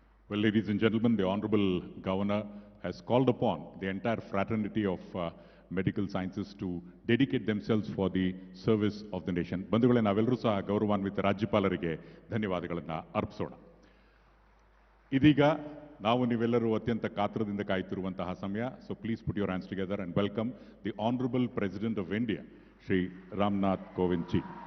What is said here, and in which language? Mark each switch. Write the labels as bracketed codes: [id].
[en] Well, ladies and gentlemen, the Honorable Governor has called upon the entire fraternity of medical sciences to dedicate themselves for the service of the nation. [kn] ಬಂಧುಗಳೇ, ನಾವೆಲ್ಲರೂ ಸಹ ಗೌರವಾನ್ವಿತ ರಾಜ್ಯಪಾಲರಿಗೆ ಧನ್ಯವಾದಗಳನ್ನು ಅರ್ಪಿಸೋಣ. ಇದೀಗ ನಾವು ನೀವೆಲ್ಲರೂ ಅತ್ಯಂತ ಕಾತರದಿಂದ ಕಾಯುತ್ತಿರುವಂತಹ ಸಮಯ. [en] So please put your hands together and welcome the Honorable President of India, Shri Ramnath Kovind ji.